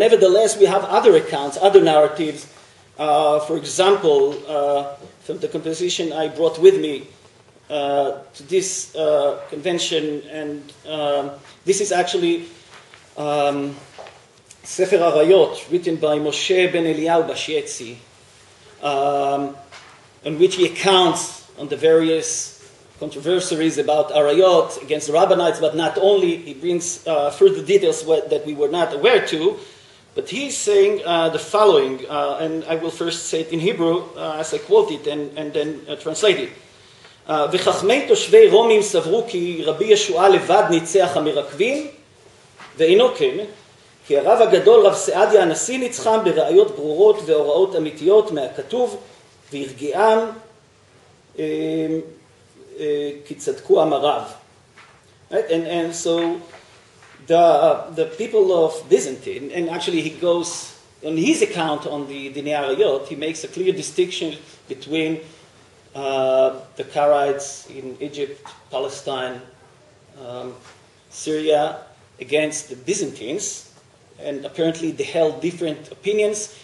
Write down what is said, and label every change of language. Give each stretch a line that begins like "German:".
English: Nevertheless, we have other accounts, other narratives. For example, from the composition I brought with me to this convention, and this is actually Sefer Arayot, written by Moshe ben Eliyahu Bashetzi, in which he accounts on the various controversies about Arayot against the Rabbanites, but not only. He brings further details that we were not aware to, but he's saying the following, and I will first say it in Hebrew as I quote it and then translate it.
Hebrew: וחכמי תושבי רומים סברו כי רבי ישוע לבד ניצח המרקבים, ואינו כן, כי הרב הגדול רב סעדיה הנשיא ניצחם בראיות ברורות והוראות אמיתיות מהכתוב, והרגיעם כי צדקו אמריו.
English: Right? And so the people of Byzantine, and actually he goes, on his account on the Arayot, he makes a clear distinction between the Karaites in Egypt, Palestine, Syria, against the Byzantines, and apparently they held different opinions.